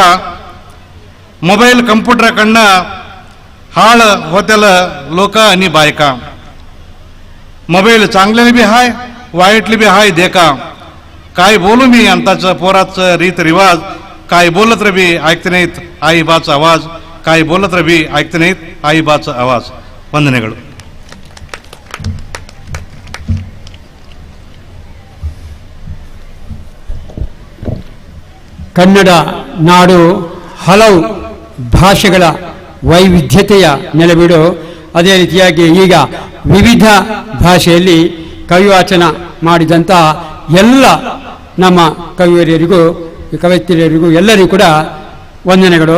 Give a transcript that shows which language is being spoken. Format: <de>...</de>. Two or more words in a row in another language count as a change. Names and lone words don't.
<mr>मोबाईल कम्प्युटरकडनं हाळ होत्याला लोक आणि बायका. मोबाईल चांगल्याने बी हाय वाईटली बी हाय देखा. काय बोलू मी अंताचं पोराचं रीत रिवाज, काय बोलत रबी ऐकते नाहीत आई बाचा आवाज. काय बोलत रबी ऐकते नाहीत आई बाचा आवाज.</mr> <kn>ವಂದನೆಗಳು. ಕನ್ನಡ ನಾಡು ಹಲವು ಭಾಷೆಗಳ ವೈವಿಧ್ಯತೆಯ ನೆಲೆಬೀಡು. ಅದೇ ರೀತಿಯಾಗಿ ಈಗ ವಿವಿಧ ಭಾಷೆಯಲ್ಲಿ ಕವಿವಾಚನ ಮಾಡಿದಂಥ ಎಲ್ಲ ನಮ್ಮ ಕವಿಯರಿಗೂ ಕವಯಿತ್ರಿಯರಿಗೂ ಎಲ್ಲರಿಗೂ ಕೂಡ ವಂದನೆಗಳು.</kn>